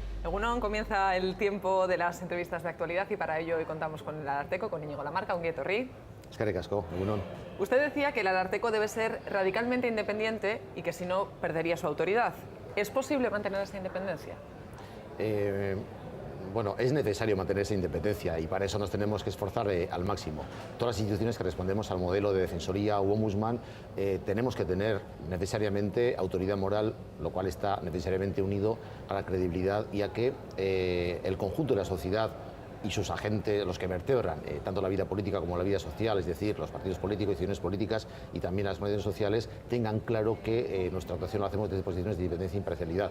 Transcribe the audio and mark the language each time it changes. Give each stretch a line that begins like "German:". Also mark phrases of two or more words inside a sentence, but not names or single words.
Basque: Egunon,
Spanish: comienza el tiempo de las entrevistas de actualidad y para ello hoy contamos con el Ararteko, con Íñigo Lamarca,
Basque: ongi etorri. Eskerrik asko, egunon.
Spanish: Usted decía que el Ararteko debe ser radicalmente independiente y que si no perdería su autoridad. ¿Es posible mantener esa independencia? Bueno, es necesario mantener esa independencia y para eso nos tenemos que esforzar al máximo. Todas las instituciones que respondemos al modelo de defensoría u ombudsman tenemos que tener necesariamente autoridad moral, lo cual está necesariamente unido a la credibilidad y a que el conjunto de la sociedad y sus agentes, los que vertebran tanto la vida política como la vida social, es decir, los partidos políticos, instituciones políticas y también las organizaciones sociales, tengan claro que nuestra actuación lo hacemos desde posiciones de independencia e imparcialidad.